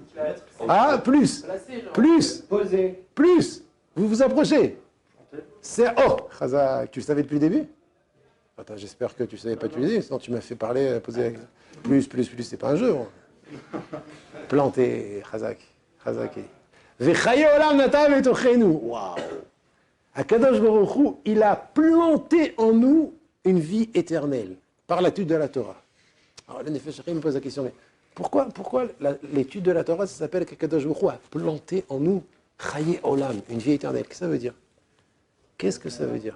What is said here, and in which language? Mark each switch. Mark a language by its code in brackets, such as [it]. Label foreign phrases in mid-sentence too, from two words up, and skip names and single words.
[fr] Ah, plus. Plus. Posé. Plus. Vous vous approchez. C'est oh. Chazak, tu le savais depuis le début? Attends, j'espère que tu ne savais pas depuis le début, sinon tu m'as fait parler, poser plus, c'est pas un jeu. Planté, Chazak. [he] וחיי עולם נטע בתוכנו. [fr] Waouh. [he] הקדוש ברוך הוא, [fr] il a planté en nous une vie éternelle par l'étude de la Torah. Alors le Nefesh HaChaim me pose la question, mais pourquoi l'étude de la Torah, ça s'appelle qu' [he] הקדוש ברוך הוא [fr] a planté en nous [he] חיי עולם, [fr] une vie éternelle? Qu'est-ce que ça veut dire? Qu'est-ce que ça veut dire?